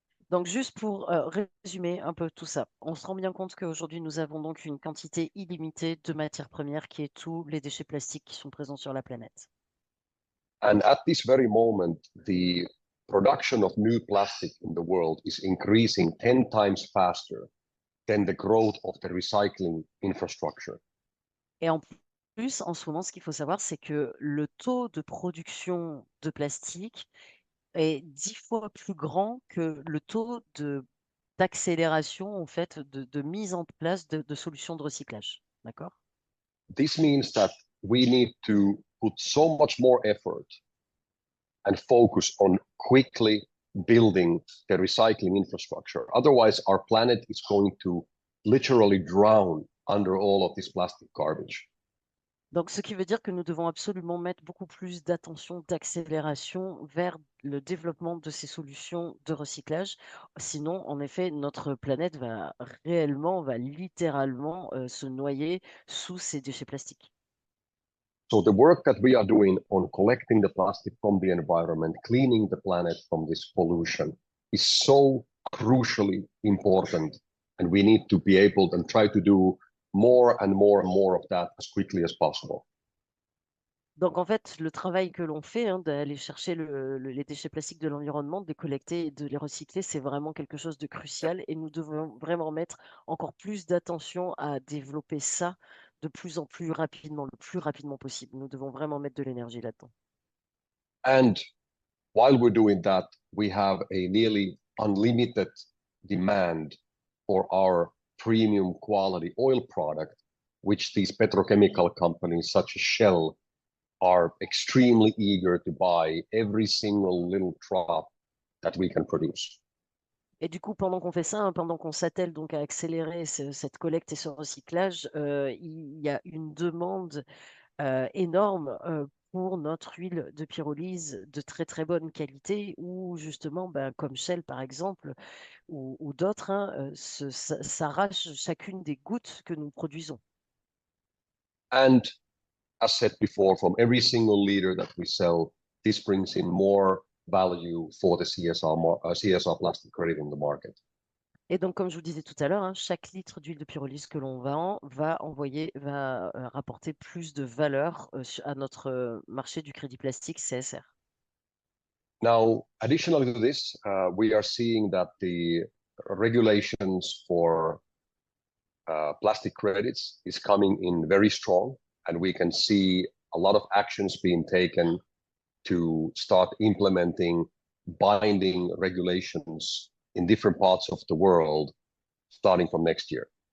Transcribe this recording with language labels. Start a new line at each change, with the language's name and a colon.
French: Donc, juste pour résumer un peu tout ça, on se rend bien compte qu'aujourd'hui, nous avons donc une quantité illimitée de matières premières qui est tous les déchets plastiques qui sont présents sur la planète.
English: And at this very moment, the production of new plastic in the world is increasing 10 times faster than the growth of the recycling infrastructure.
French: Et en plus, en ce moment, ce qu'il faut savoir, c'est que le taux de production de plastique est 10 fois plus grand que le taux d'accélération, en fait, de mise en place de solutions de recyclage. D'accord?
English: This means that we need to put so much more effort and focus on quickly building the recycling infrastructure. Otherwise, our planet is going to literally drown under all of this plastic garbage.
French: Donc, ce qui veut dire que nous devons absolument mettre beaucoup plus d'attention, d'accélération vers le développement de ces solutions de recyclage. Sinon, en effet, notre planète va littéralement se noyer sous ces déchets plastiques.
English: So the work that we are doing on collecting the plastic from the environment, cleaning the planet from this pollution is so crucially important. And we need to be able and try to do more and more and more of that as quickly as possible.
French: Donc, en fait, le travail que l'on fait, hein, d'aller chercher les déchets plastiques de l'environnement, de les collecter et de les recycler, c'est vraiment quelque chose de crucial et nous devons vraiment mettre encore plus d'attention à développer ça de plus en plus rapidement, le plus rapidement possible. Nous devons vraiment mettre de l'énergie là-dedans.
English: And while we're doing that, we have a nearly unlimited demand for our premium quality oil product, which these petrochemical companies such as Shell are extremely eager to buy every single little drop that we can produce.
French: Et du coup, pendant qu'on fait ça, hein, pendant qu'on s'attelle donc à accélérer cette collecte et ce recyclage, il y a une demande énorme pour notre huile de pyrolyse de très très bonne qualité ou justement, ben, comme Shell par exemple ou d'autres, hein, s'arrachent chacune des gouttes que nous produisons.
English: And as said before, from every single liter that we sell, this brings in more value for the CSR plastic credit in the market.
French: Et donc, comme je vous disais tout à l'heure, hein, chaque litre d'huile de pyrolyse que l'on vend va rapporter plus de valeur à notre marché du crédit plastique CSR.
English: Now, additionally to this, we are seeing that the regulations for plastic credits is coming in very strong, and we can see a lot of actions being taken to start implementing binding regulations in different parts of the world starting from next year.